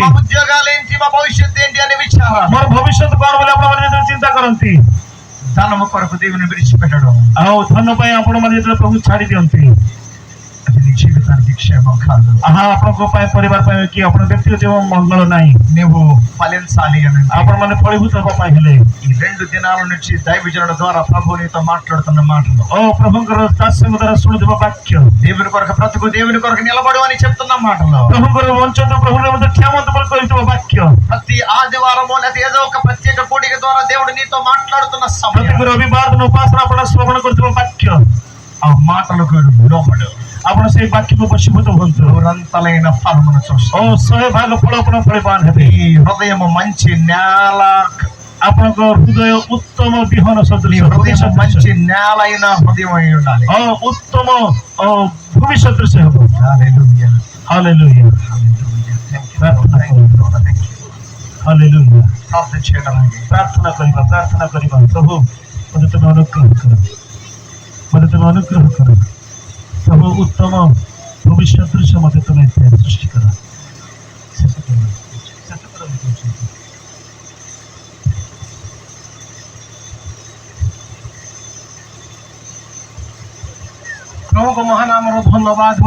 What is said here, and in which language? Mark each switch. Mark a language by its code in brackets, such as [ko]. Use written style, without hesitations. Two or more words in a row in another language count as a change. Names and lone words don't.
[te] మా ఉద్యోగాలు ఏంటి, మా భవిష్యత్తు ఏంటి అనే విచారం, [or] ମୋର ଭବିଷ୍ୟତ କଣ ବୋଲି ଆପଣମାନେ ଯେତେବେଳେ ଚିନ୍ତା କରନ୍ତି, [te] ధనము కొరకు దేవుని విడిచిపెట్టడం, [or] ଆଉ ଧନ ପାଇଁ ଆପଣମାନେ ଯେତେବେଳେ ପ୍ରଭୁ ଛାଡି ଦିଅନ୍ତି, [te] అది నీ జీవితానికి క్షేమం కాదు. [or] ଆପଣଙ୍କ ପାଇଁ, ପରିବାର ପାଇଁ କି ଆପଣ ବ୍ୟକ୍ତିଗତ ମଙ୍ଗଳ ନାହିଁ। [te] నువ్వు ఫలించాలి అని [or] ଆପଣମାନେ ଫଳୀଭୂତ ହେବା ପାଇଁ ହେଲେ [te] ఈ 2 దినాల నుంచి దైవజనుల ద్వారా ప్రభు నీతో మాట్లాడుతున్న మాటలు, [or] ଓ ପ୍ରଭୁଙ୍କର ଦାସଙ୍କ ଦ୍ୱାରା ଶୁଣୁଥିବା ବାକ୍ୟ, [te] దేవుని కొరకు బ్రతుకు, దేవుని కొరకు నిలబడు అని చెప్తున్న మాటలు, [or] ପ୍ରଭୁଙ୍କର ବଞ୍ଚନ୍ତୁ, ପ୍ରଭୁଙ୍କର ମଧ୍ୟ କ୍ଷମତା ବୋଲି କହିଥିବା ବାକ୍ୟ, [te] ప్రతి ఆదివారము లేదా ఏదో ఒక ప్రత్యేక కూడిక ద్వారా దేవుడు నీతో మాట్లాడుతున్న సమయం, [or] ପ୍ରତ୍ୟେକ ରବିବାର ଦିନ ଉପାସନା ଆପଣ ଶ୍ରବଣ କରୁଥିବା ବାକ୍ୟ, [te] ఆ మాటలకు లోబడు. [or] ଆପଣ ସେଇ ବାକ୍ୟକୁ ବଶୀଭୂତ ହୁଅନ୍ତୁ, [te] నూరంతలైన ఫలమును చూస్తావు. [or] ଓ 100 ଭାଗ ଫଳ ଆପଣ ଫଳିବାନ ହେବେ। [te] ఈ హృదయము మంచి నేల, [or] ଆପଣଙ୍କ ହୃଦୟ ଉତ୍ତମ ବିହନ [te] నీ [or] ସଦୃଶ, [te] హృదయం మంచి నేల అయిన హృదయం అయి ఉండాలి. [or] ଉତ୍ତମ ଭୂମି ସଦୃଶ ହେବ। [te] హల్లెలూయా. [or] ହାଲେଲୁୟା, [te] హల్లెలూయా. [en] Thank you, Lord. Thank you, Lord. Thank you. [or] ହାଲେଲୁୟା। [te] ప్రార్థన చేయడానికి [or] ପ୍ରାର୍ଥନା କରିବା, ପ୍ରାର୍ଥନା କରିବା। ପ୍ରଭୁ ମୋତେ ତୁମେ ଅନୁଗ୍ରହ କର, ମୋତେ ତୁମେ ଅନୁଗ୍ରହ କର ପ୍ରଭୁ, ଉତ୍ତମ ଭବିଷ୍ୟତ ଦୃଶ୍ୟ ମୋତେ ତୁମେ ସୃଷ୍ଟି କର। ପ୍ରଭୁଙ୍କ ମହାନାମର ଧନ୍ୟବାଦ ହଉ।